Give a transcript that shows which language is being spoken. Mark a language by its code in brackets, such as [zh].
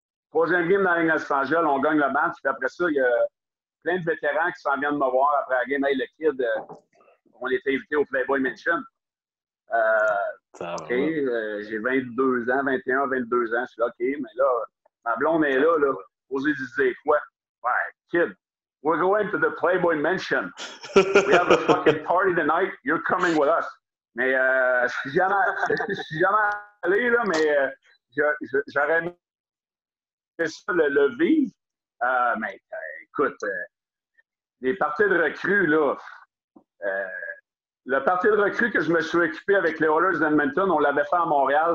[fr] Troisième game dans la Ligue nationale, on gagne le match. Puis après ça, il y a plein de vétérans qui s'en viennent me voir après la game. Hey, le kid, on était invité au Playboy Mansion. OK, j'ai 22 ans, 21, 22 ans. Je suis là, OK, mais là, ma blonde est là. Osez dire quoi? [en] Ouais, kid, we're going to the Playboy Mansion. We have a fucking party tonight. You're coming with us. [fr] Mais je suis jamais allé, là, mais j'aurais aimé ça le vivre. Mais écoute, les parties de recrues, là, le party de recrues que je me suis occupé avec les Oilers d'Edmonton, on l'avait fait à Montréal.